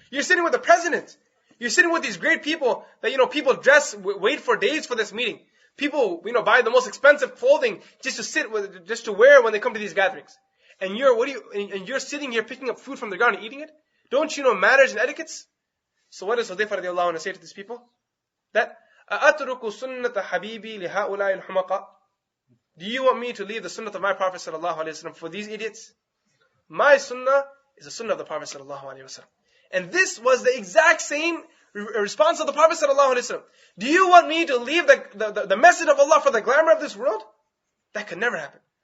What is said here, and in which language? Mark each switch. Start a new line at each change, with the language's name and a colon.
English: You're sitting with the president. You're sitting with these great people that, people wait for days for this meeting. People, buy the most expensive clothing just to wear when they come to these gatherings. And you're sitting here picking up food from the ground and eating it? Don't you know manners and etiquettes? So what does Hudayfa radiallahu anhu say to these people? That,
Arabic: أَأَتْرُكُ سُنَّةَ حَبِيبِي لِهَؤُلَاءِ الْحُمَقَةِ.
English: Do you want me to leave the sunnah of my Prophet sallallahu alaihi wasallam for these idiots? My sunnah is the sunnah of the Prophet sallallahu alaihi wasallam. And this was the exact same response of the Prophet sallallahu alaihi wasallam. Do you want me to leave the message of Allah for the glamour of this world? That could never happen.